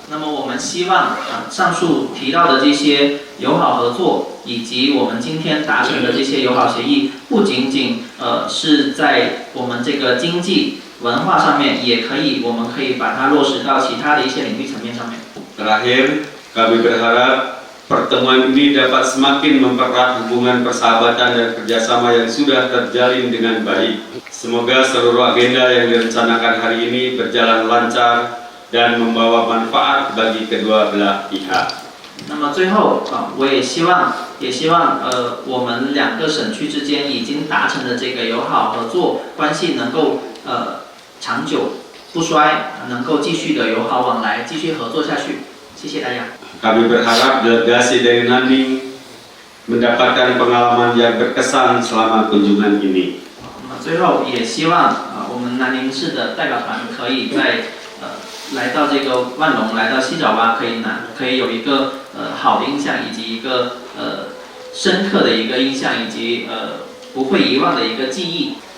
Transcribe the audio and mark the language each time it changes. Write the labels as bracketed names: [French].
[Chinese] 那么我们希望上述提到的这些友好合作，以及我们今天达成的这些友好协议，不仅仅是在我们这个经济文化上面，我们可以把它落实到其他的一些领域层面上面。 [Indonesian] Terakhir, kami berharap pertemuan ini dapat semakin mempererat hubungan persahabatan dan kerjasama yang sudah terjalin dengan baik. Semoga seluruh agenda yang direncanakan hari ini berjalan lancar dan membawa manfaat bagi kedua belah pihak. [Chinese] 那么最后我也希望我们两个省区之间已经达成的这个友好合作关系能够长久不衰，能够继续的友好往来，继续合作下去。谢谢大家。 [Indonesian] Kami berharap delegasi dari Nanning mendapatkan pengalaman yang berkesan selama kunjungan ini. [Chinese] 那么最后也希望我们南宁市的代表团可以在来到这个万隆，来到西爪哇，可以有一个好的印象，以及一个深刻的一个印象，以及不会遗忘的一个记忆。